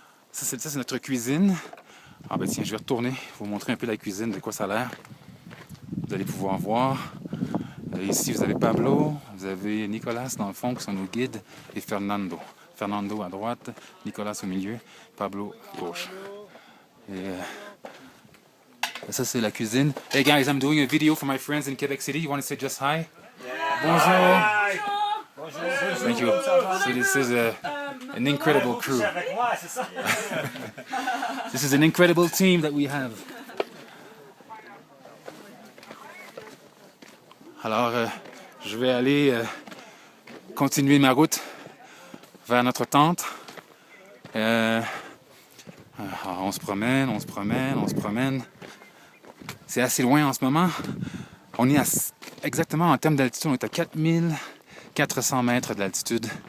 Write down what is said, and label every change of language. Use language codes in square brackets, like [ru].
[fr] Ça, c'est notre cuisine. Ah ben tiens, je vais retourner, vous montrer un peu la cuisine, de quoi ça a l'air. Vous allez pouvoir voir. Ici, vous avez Pablo, vous avez Nicolas dans le fond, qui sont nos guides, et Fernando. Fernando à droite, Nicolas au milieu, Pablo à gauche. Et ça, c'est la cuisine. [en] Hey guys, I'm doing a video for my friends in Quebec City. You want to say just hi? Yeah. [fr] Bonjour. Bonjour. [en] Thank you. So this is an incredible crew. This is an incredible team that we have. [fr] Alors, je vais aller continuer ma route vers notre tente. On se promène. C'est assez loin en ce moment. On est exactement en termes d'altitude, on est à 4400 mètres d'altitude.